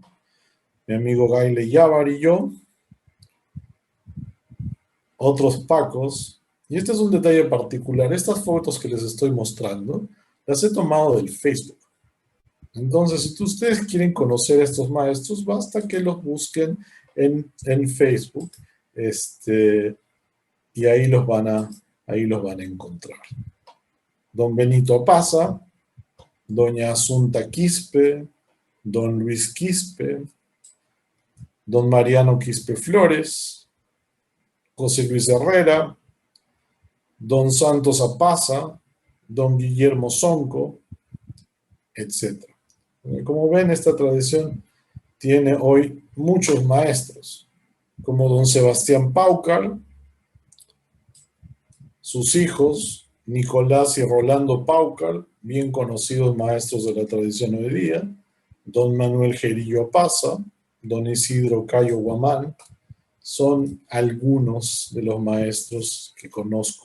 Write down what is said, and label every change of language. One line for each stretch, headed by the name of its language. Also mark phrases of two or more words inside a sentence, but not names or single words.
Spanish: Mi amigo Gaile Yavar y yo, otros pacos, y este es un detalle particular, estas fotos que les estoy mostrando, las he tomado del Facebook. Entonces, si ustedes quieren conocer a estos maestros, basta que los busquen en Facebook, y ahí los van a encontrar. Don Benito Paza, doña Asunta Quispe, don Luis Quispe, don Mariano Quispe Flores, José Luis Herrera, don Santos Apaza, don Guillermo Sonco, etc. Como ven, esta tradición tiene hoy muchos maestros, como don Sebastián Paucar, sus hijos, Nicolás y Rolando Paucar, bien conocidos maestros de la tradición hoy día, don Manuel Gerillo Paza, don Isidro Cayo Guamán, son algunos de los maestros que conozco.